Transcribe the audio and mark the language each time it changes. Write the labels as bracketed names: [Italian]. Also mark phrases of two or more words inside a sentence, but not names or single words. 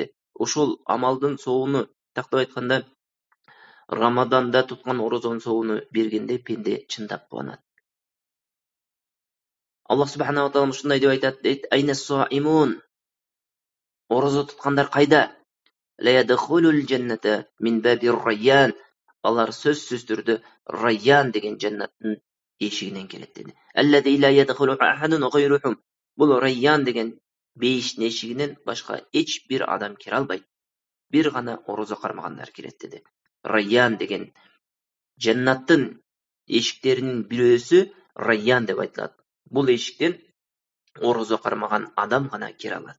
[Kyrgyz] Ошол амалдын соогуну тактап айтканда, Рамаданда туткан орозонун соогуну бергенде пенде чындап кубанат. Аллах [Arabic] سبحانه وتعالى [Kyrgyz] ушундай деп айтат, дейт: [Arabic] "أين الصائمون". [Kyrgyz] Орозо туткандар кайда? [Arabic] "لا يدخل الجنة من باب الريان". [Kyrgyz] Алар сөзсүз түрдө Райян деген жаннаттын эшигинен келет dedi. [Arabic] "الذي لا يدخل أحد غيرهم". [Kyrgyz] Бул Райян деген бейиштин эшигинен башка эч бир адам кире албайт. Бир гана орозо кармагандар кирет dedi. Райян деген жаннаттын эшиктеринин бирөөсү Райян деп айтылат. Бул эшиктен орозо кармаган адам гана кире алат.